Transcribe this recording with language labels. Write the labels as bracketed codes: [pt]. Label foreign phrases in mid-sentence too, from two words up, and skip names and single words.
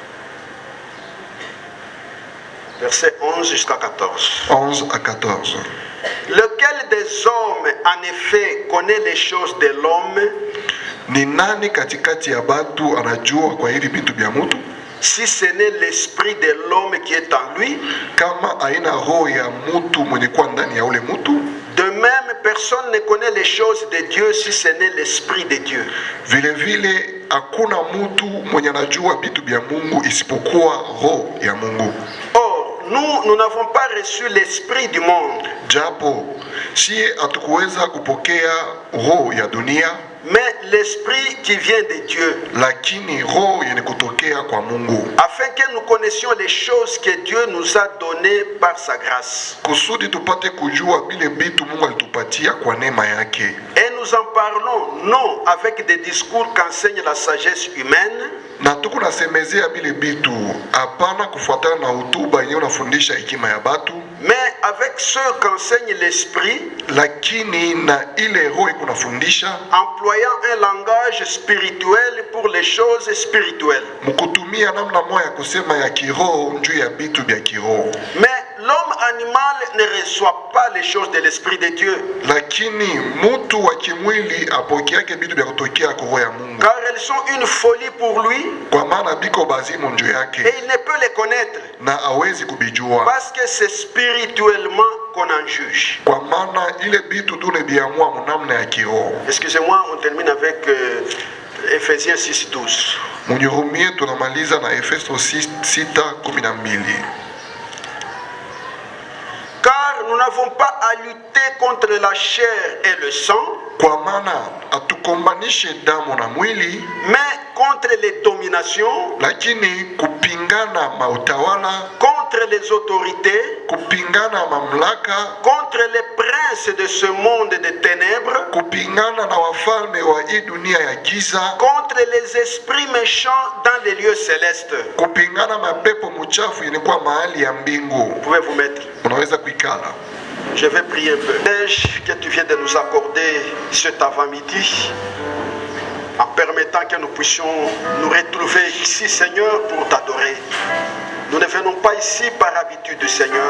[fr] Verset 11 jusqu'à 14. 11 à 14. Lequel des hommes, en effet, connaît les choses de l'homme, [sw] Ni nani katikati ya batu anajua kwa hivi vitu vya mtu? [fr] si ce n'est l'esprit de l'homme qui est en lui? [sw] Kama aina roho ya mtu mwenye kuwa ndani ya ule mtu. [fr] De même, personne ne connaît les choses de Dieu si ce n'est l'esprit de Dieu. [sw] Vile vile hakuna mtu mwenye anajua vitu vya Mungu isipokuwa roho ya Mungu. [fr] Or, nous n'avons pas reçu l'esprit du monde, [sw] Japo si hatukuweza kupokea roho ya dunia, [fr] mais l'esprit qui vient de Dieu, [sw] lakini roho yenye kutokea kwa Mungu, [fr] afin que nous connaissions les choses que Dieu nous a données par sa grâce. [sw] kusudi tupate kujua vile vitu Mungu alitupatia kwa neema yake. [fr] Et nous en parlons non avec des discours qu'enseigne la sagesse humaine, [sw] Na tuko nasemezea vile vitu hapana kufuatana na hotuba yenye unafundisha hekima ya batu, [fr] mais avec ceux qu'enseigne l'esprit, [sw] lakini na ile roho iko nafundisha [fr] employant un langage spirituel pour les choses spirituelles. [sw] mkutumia namna moja ya kusema ya kiroho juu ya vitu vya kiroho. [fr] Mais l'homme animal ne reçoit pas les choses de l'esprit de Dieu, [sw] Lakini mtu wa kimwili apokeake vitu vya kutokea kwa roho ya Mungu, [fr] car elles sont une folie pour lui [sw] kwa maana biko bazimu njoo [fr] et [sw] yake [fr] il ne peut les connaître, [sw] na hawezi kubijua, [fr] parce que c'est spirituellement qu'on en juge. [sw] kwa maana ile vitu tunebiamua mnamna ya kiroho. [fr] Excusez-moi, on termine avec Ephésiens 6:12. [sw] Munihurumie, tunamaliza na Efeso 6:12. [fr] Car nous n'avons pas à lutter contre la chair et le sang, [sw] Kwa maana hatukombanishe damu na mwili, [fr] mais contre les dominations, [sw] lakini kupingana mautawala, [fr] contre les autorités, [sw] kupingana mamlaka, [fr] contre les princes de ce monde de ténèbres, [sw] kupingana na wafalme wa hii dunia ya giza, [fr] contre les esprits méchants dans les lieux célestes. [sw] kupingana mapepo mchafu yenye kuwa mahali ya mbingu. [fr] Vous pouvez vous mettre. [sw] Unaweza kuikala. [fr] Je vais prier un peu. Que tu viens de nous accorder cet avant-midi, en permettant que nous puissions nous retrouver ici, Seigneur, pour t'adorer. Nous ne venons pas ici par habitude, Seigneur.